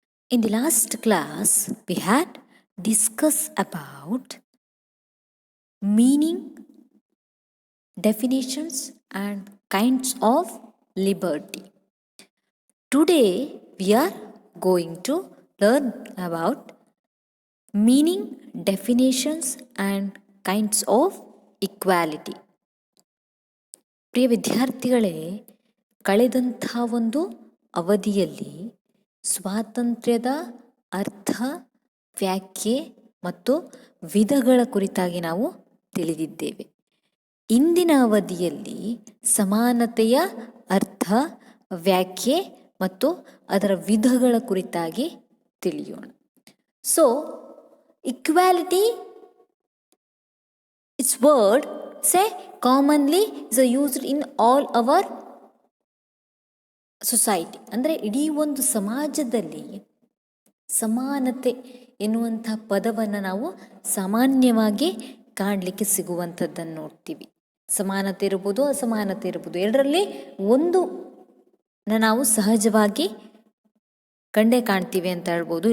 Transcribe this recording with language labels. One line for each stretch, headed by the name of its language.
English: In the last class, we had discussed about meaning, definitions, and kinds of liberty. Today, we are going to learn about meaning, definitions, and kinds of equality.
Kannada: ಪ್ರಿಯ ವಿದ್ಯಾರ್ಥಿಗಳೇ, ಕಳೆದಂಥ ಒಂದು ಅವಧಿಯಲ್ಲಿ ಸ್ವಾತಂತ್ರ್ಯದ ಅರ್ಥ, ವ್ಯಾಖ್ಯೆ ಮತ್ತು ವಿಧಗಳ ಕುರಿತಾಗಿ ನಾವು ತಿಳಿದಿದ್ದೇವೆ. ಇಂದಿನ ಅವಧಿಯಲ್ಲಿ ಸಮಾನತೆಯ ಅರ್ಥ, ವ್ಯಾಖ್ಯೆ ಮತ್ತು ಅದರ ವಿಧಗಳ ಕುರಿತಾಗಿ ತಿಳಿಯೋಣ.
English: So equality it's word commonly is used in all our society.
Kannada: ಅಂದರೆ ಇಡೀ ಒಂದು ಸಮಾಜದಲ್ಲಿ ಸಮಾನತೆ ಎನ್ನುವಂಥ ಪದವನ್ನು ನಾವು ಸಾಮಾನ್ಯವಾಗಿ ಕಾಣಲಿಕ್ಕೆ ಸಿಗುವಂಥದ್ದನ್ನು ನೋಡ್ತೀವಿ. ಸಮಾನತೆ ಇರ್ಬೋದು, ಅಸಮಾನತೆ ಇರ್ಬೋದು, ಎರಡರಲ್ಲಿ ಒಂದು ನಾವು ಸಹಜವಾಗಿ ಕಂಡೇ ಕಾಣ್ತೀವಿ ಅಂತ ಹೇಳ್ಬೋದು.